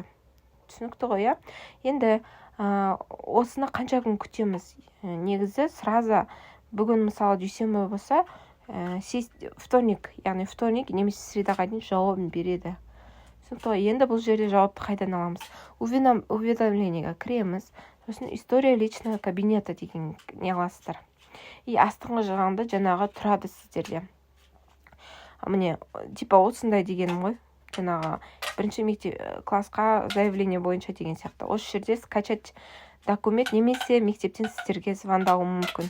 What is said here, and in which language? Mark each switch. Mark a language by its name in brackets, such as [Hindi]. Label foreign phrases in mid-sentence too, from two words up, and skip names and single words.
[Kazakh] Түсінікті ғой, Енді осыны қанша күн күтеміз? Негізі сразу бүгін мысалы дүйсенбі болса, вторник, яғни вторник немесе средаға дейін жауабын береді. Түсінікті ғой, енді бұл жерде жауапты қайдан аламыз? Уведомлениеге кіреміз. Сосын [Russian] история личного кабинета [Kazakh] деген не аласыздар. И астыңғы жағында жаңағы тұрады сіздерде. Міне, типа осындай дегенім ғой. Жаңағы бірінші мектеп классқа заявление бойынша деген сияқты. Осы жерде [Russian] скачать документ [Kazakh] немесе мектептен сіздерге звондауы мүмкін.